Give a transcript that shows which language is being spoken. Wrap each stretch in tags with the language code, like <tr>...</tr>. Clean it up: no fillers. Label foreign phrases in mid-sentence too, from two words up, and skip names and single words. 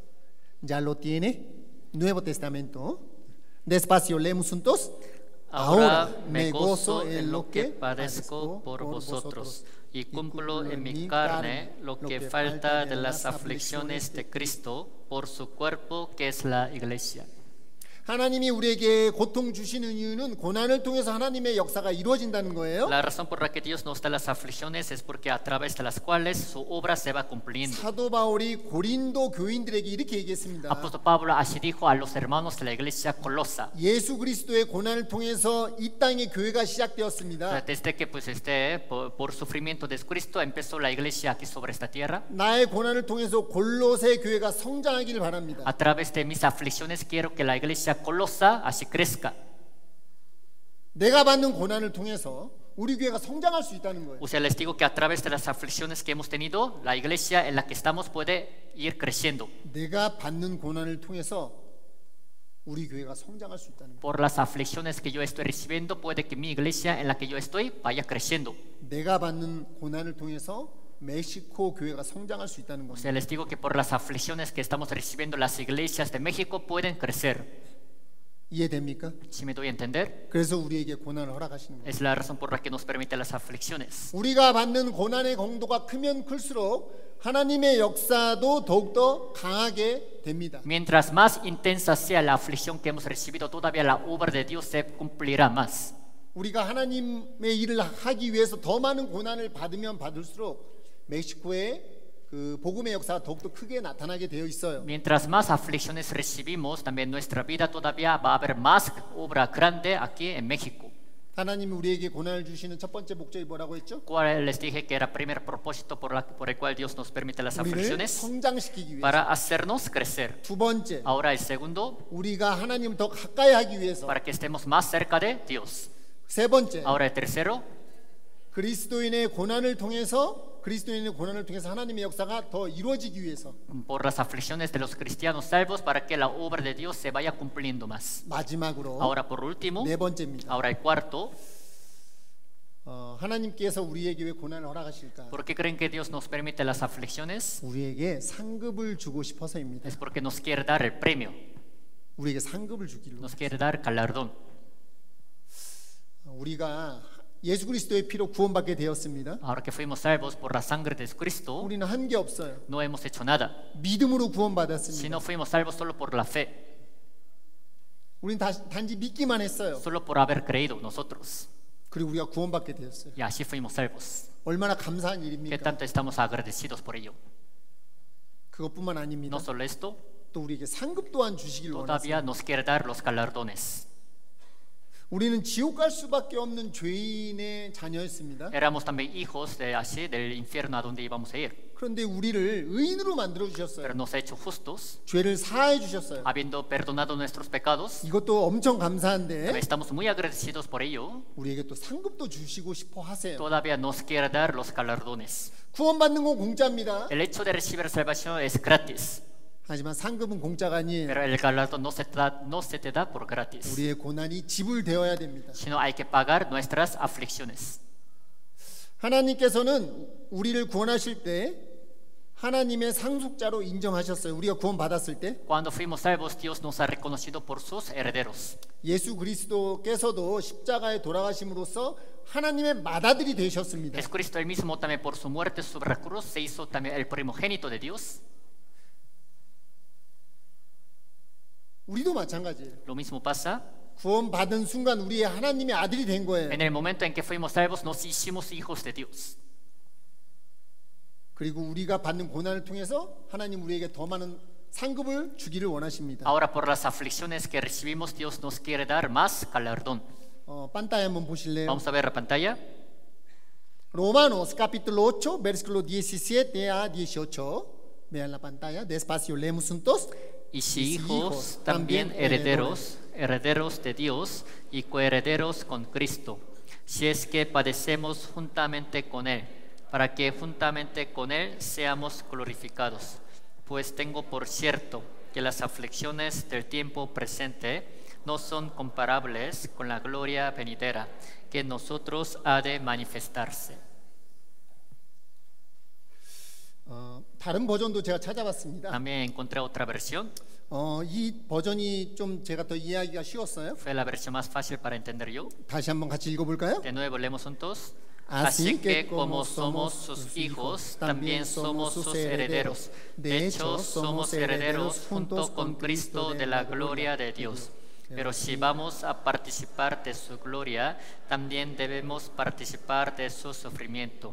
<es>¿Ya lo tiene? Nuevo Testamento. Despacio, leemos juntos. Ahora me gozo en lo que padezco por vosotros y cumplo en mi carne lo que falta de las aflicciones de Cristo por su cuerpo que es la iglesia.</es> <ko>하나님이 우리에게 고통 주시는 이유는 고난을 통해서 하나님의 역사가 이루어진다는 거예요.</ko> <es>La razón por la que Dios nos da las aflicciones es porque a través de las cuales su obra se va cumpliendo.</es> <ko>사도 바울이 고린도 교인들에게 이렇게 얘기했습니다.</ko> <es>Apóstol Pablo así dijo a los hermanos de la iglesia Colosa.</es> <ko>예수 그리스도의 고난을 통해서 이 땅의 교회가 시작되었습니다.</ko> <es>Desde que por sufrimiento de Cristo empezó la iglesia aquí sobre esta tierra.</es> <ko>나의 고난을 통해서 골로새 교회가 성장하기를 바랍니다.</ko> <es>A través de mis aflicciones quiero que la iglesia Colosa así crezca.</es> <ko>내가 받는 고난을 통해서 우리 교회가 성장할 수 있다는 거예요.</ko> <es>O sea, les digo que a través de las aflicciones que hemos tenido, la iglesia en la que estamos puede ir creciendo.</es> <ko>내가 받는 고난을 통해서 우리 교회가 성장할 수 있다는 거예요.</ko> <es>Por las aflicciones que yo estoy recibiendo, puede que mi iglesia en la que yo estoy vaya creciendo.</es> <ko>내가 받는 고난을 통해서 멕시코 교회가 성장할 수 있다는</ko> <es>O</es> <ko>겁니다.</ko> <es>sea, les digo que por las aflicciones que estamos recibiendo, las iglesias de México pueden crecer.</es> <ko>이해됩니까?</ko> <es>¿Sí me doy a entender?</es> <ko>그래서 우리에게 고난을 허락하시는 거예요.</ko> <es>Es la razón por la que nos permite las aflicciones.</es> <ko>우리가 받는 고난의 강도가 크면 클수록 하나님의 역사도 더욱더 강하게 됩니다.</ko> <es>Mientras más intensa sea la aflicción que hemos recibido, todavía la obra de Dios se cumplirá más.</es> <ko>우리가 하나님의 일을 하기 위해서 더 많은 고난을 받으면 받을수록 멕시코의 그 복음의 역사가 더욱더 크게 나타나게 되어 있어요.</ko> <es>Mientras más aflicciones recibimos, también nuestra vida todavía va a haber más obra grande aquí en México.</es> <ko>하나님이 우리에게 고난을 주시는 첫 번째 목적이 뭐라고 했죠?</ko> <es>¿Cuál les dije que era el primer propósito por el cual Dios nos permite las</es> <ko>우리를</ko> <es>aflicciones?</es> <ko>성장시키기 위해서.</ko> <es>Para hacernos crecer.</es> <ko>두 번째,</ko> <es>Ahora el segundo,</es> <ko>우리가 하나님을 더 가까이 하기 위해서.</ko> <es>para que estemos más cerca de Dios.</es> <ko>세 번째,</ko> <es>Ahora el tercero,</es> <ko>그리스도인의 고난을 통해서 하나님의 역사가 더 이루어지기 위해서.</ko> <es>por las aflicciones de los cristianos salvos, para que la obra de Dios se vaya cumpliendo más.</es> <ko>마지막으로</ko> <es>Ahora por último,</es> <ko>네 번째입니다.</ko> <es>ahora el cuarto,</es> <ko>하나님께서 우리에게 왜 고난을 허락하실까?</ko> <es>¿por qué creen que Dios nos permite las aflicciones?</es> <ko>우리에게 상급을 주고 싶어서입니다.</ko> <es>Es porque nos quiere dar el premio,</es> <ko>우리에게 상급을 주기로.</ko> <es>nos quiere dar galardón.</es> <ko>우리가 예수 그리스도의 피로 구원받게 되었습니다.</ko> <es>Ahora que fuimos salvos por la sangre de Cristo,</es> <ko>우리는 한 게 없어요.</ko> <es>no hemos hecho nada,</es> <ko>믿음으로 구원받았습니다.</ko> <es>sino fuimos salvos solo por la fe,</es> <ko>우리는 단지 믿기만 했어요.</ko> <es>solo por haber creído nosotros.</es> <ko>그리고 우리가 구원받게 되었어요.</ko> <es>Y así fuimos salvos.</es> <ko>얼마나 감사한</ko> <es>¿Qué</es> <ko>일입니까?</ko> <es>tanto estamos agradecidos por ello?</es> <ko>그것뿐만 아닙니다.</ko> <es>No solo esto,</es> <ko>또 우리에게 상급 또한 주시길</ko> <es>todavía</es> <ko>원하세요.</ko> <es>nos quiere dar los galardones.</es> <ko>우리는 지옥 갈 수밖에 없는 죄인의 자녀였습니다.</ko> <es>Éramos también hijos del infierno a donde íbamos a ir.</es> <ko>그런데 우리를 의인으로 만들어</ko> <es>Pero</es> <ko>주셨어요.</ko> <es>nos ha hecho justos,</es> <ko>죄를 사해 주셨어요.</ko> <es>habiendo perdonado nuestros pecados.</es> <ko>이것도 엄청 감사한데</ko> <es>Estamos muy agradecidos por ello.</es> <ko>우리에게 또 상급도 주시고 싶어 하세요.</ko> <es>Todavía nos quiere dar los galardones.</es> <ko>구원받는 건 공짜입니다.</ko> <es>El hecho de recibir salvación es gratis,</es> <ko>하지만 상급은 공짜가 아니에요.</ko> <es>pero el galardón no se te da por gratis,</es> <ko>우리의 고난이 지불되어야 됩니다.</ko> <es>sino hay que pagar nuestras aflicciones.</es> <ko>하나님께서는 우리를 구원하실 때 하나님의 상속자로 인정하셨어요. 우리가 구원받았을 때</ko> <es>Cuando fuimos salvos, Dios nos ha reconocido por sus herederos.</es> <ko>예수 그리스도께서도 십자가에 돌아가심으로써 하나님의 맏아들이 되셨습니다.</ko> <es>Jesucristo él mismo también por su muerte sobre la cruz se hizo también el primogénito de Dios.</es> <ko>우리도 마찬가지예요.</ko> <es>Lo mismo pasa.</es> <ko>구원받은 순간 우리의 하나님의 아들이 된 거예요.</ko> <es>En el momento en que fuimos salvos, nos hicimos hijos de Dios.</es> <ko>그리고 우리가 받는 고난을 통해서 하나님 우리에게 더 많은 상급을 주기를 원하십니다.</ko> <es>Ahora por las aflicciones que recibimos, Dios nos quiere dar más galardón.</es> <ko>pantalla 한번 보실래요?</ko> <es>Vamos a ver la pantalla. Romanos capítulo 8, versículo 17 a 18. Vean la pantalla, despacio leemos juntos. Y si hijos, también herederos, herederos de Dios y coherederos con Cristo, si es que padecemos juntamente con Él, para que juntamente con Él seamos glorificados. Pues tengo por cierto que las aflicciones del tiempo presente no son comparables con la gloria venidera que en nosotros ha de manifestarse.</es> <ko>다른 버전도 제가 찾아봤습니다.</ko> <es>También encontré otra versión,</es> <ko>이 버전이 좀 제가 더 이해하기가 쉬웠어요.</ko> <es>fue la versión más fácil para entender yo.</es> <ko>다시 한번 같이 읽어볼까요?</ko> <es>De nuevo leemos juntos. Así Así que como somos sus hijos, también somos sus herederos. De hecho, somos herederos junto con Cristo de la gloria de Dios. Pero si vamos a participar de su gloria, también debemos participar de su sufrimiento.</es>